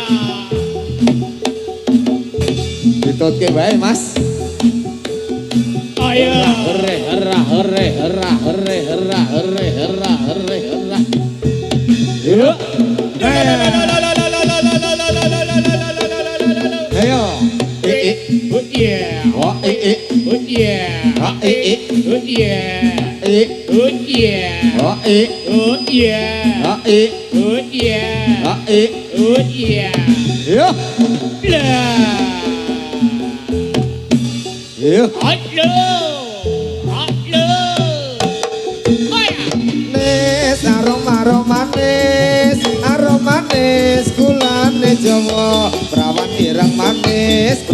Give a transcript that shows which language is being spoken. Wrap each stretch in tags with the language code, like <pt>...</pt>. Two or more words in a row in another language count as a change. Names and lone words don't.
<jv>ditutke wae Mas ayo hore yuk ayo</jv> <en>oh yeah oh yeah oh yeah oh yeah oh yeah oh yeah oh yeah yuk</en> <jv>yuk aroma manis gulane Jawa prawan ireng manis</jv>